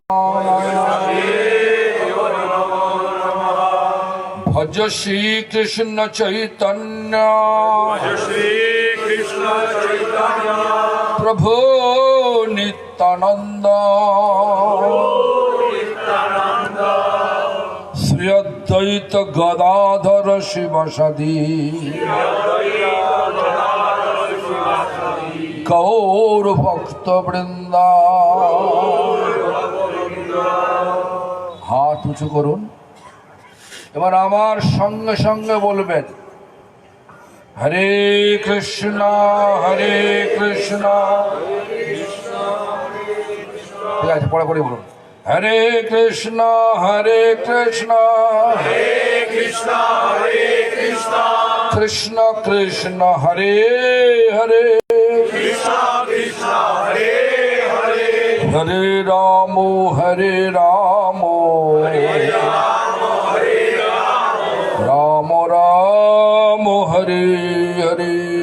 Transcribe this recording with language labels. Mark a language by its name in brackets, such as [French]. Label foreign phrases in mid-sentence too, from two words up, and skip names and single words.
[Sanskrit] भज श्री कृष्ण चैतन्य प्रभु नित्यानंद श्री अद्वैत गदाधर शिवसदि गौर भक्त वृंदा। [Bangla] हाथ उঁচু করুন। এবার আমার সঙ্গে সঙ্গে বলবেন [Sanskrit] হরে কৃষ্ণ হরে কৃষ্ণ। [Bangla] ঠিক আছে, পরে পরে বলুন [Sanskrit] হরে কৃষ্ণ হরে কৃষ্ণ কৃষ্ণ কৃষ্ণ হরে হরে হরে রাম হরে রাম রাম রাম হরে হরে।